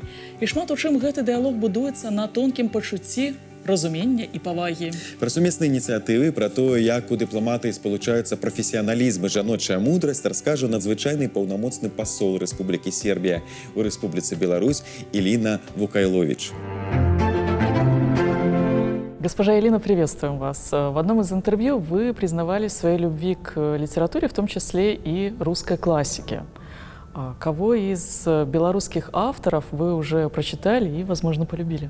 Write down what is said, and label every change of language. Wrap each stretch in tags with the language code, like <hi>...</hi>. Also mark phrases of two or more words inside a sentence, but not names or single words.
<be>І шмат у чым гэты дыялог будуецца на тонкім пачуцці, разумення і павагі. Пра сумесныя ініцыятывы, пра тое, як у дыпламатыі спалучаюцца прафесіяналізм і жаночая мудрасць, раскажа надзвычайны паўнамоцны пасол Рэспублікі Сербія у Рэспубліцы Беларусь Илина Вукайлович.</be> <ru>Госпожа Илина, приветствуем вас. В одном из интервью вы признавались своей любви к литературе, в том числе и русской классике. Кого из белорусских авторов вы уже прочитали и, возможно, полюбили?</ru>